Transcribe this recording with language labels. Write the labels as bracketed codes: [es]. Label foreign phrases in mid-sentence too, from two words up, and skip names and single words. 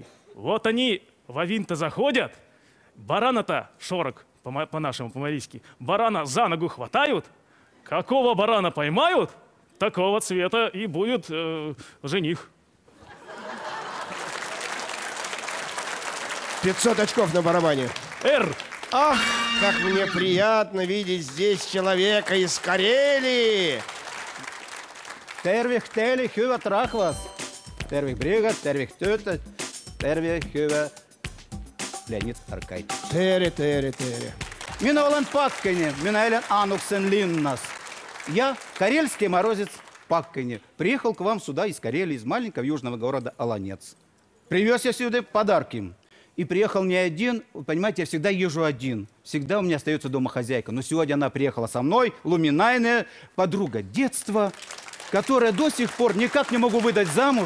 [ru] Вот они в Авин-то заходят, барана-то, шорок по-нашему, по-марийски, барана за ногу хватают, какого барана поймают, такого цвета и будет жених. 500 очков на барабане. Р. Ах, как мне приятно видеть здесь человека из Карелии. [olo] Tervih teille, hyvät rahvas. Tervih brigad, tervih töötajad, tervih hyvä Leonid Arkaitš. Tere. Mina olen Pakkini, mina elan Anuksen linnas. [ru] Я карельский морозец Паккини. Приехал к вам сюда из Карелии, из маленького южного города Олонец. Привез я сюда подарки. И приехал не один, вы понимаете, я всегда езжу один. Всегда у меня остается дома хозяйка. Но сегодня она приехала со мной, луминайная подруга детства, которая до сих пор никак не могу выдать замуж.